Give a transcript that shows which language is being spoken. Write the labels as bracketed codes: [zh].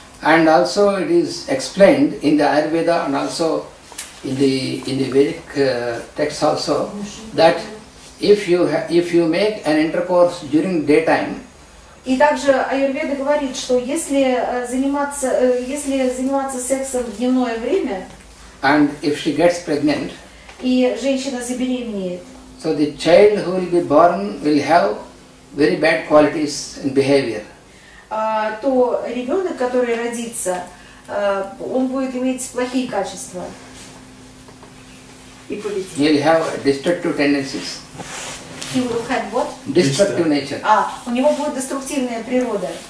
[en] And also it is explained in the Ayurveda and also in the Vedic texts also that if you make an intercourse during daytime, [ru] и также Аюрведа говорит, что если заниматься сексом в дневное время, [en] and if she gets pregnant, [ru] и женщина забеременеет, [en] so the child who will be born will have very bad qualities in behavior. [ru] То ребенок, который родится, он будет иметь плохие качества. И поведение. [en] He will have destructive tendencies. He will have what? Destructive nature. [ru] У него будет деструктивная природа.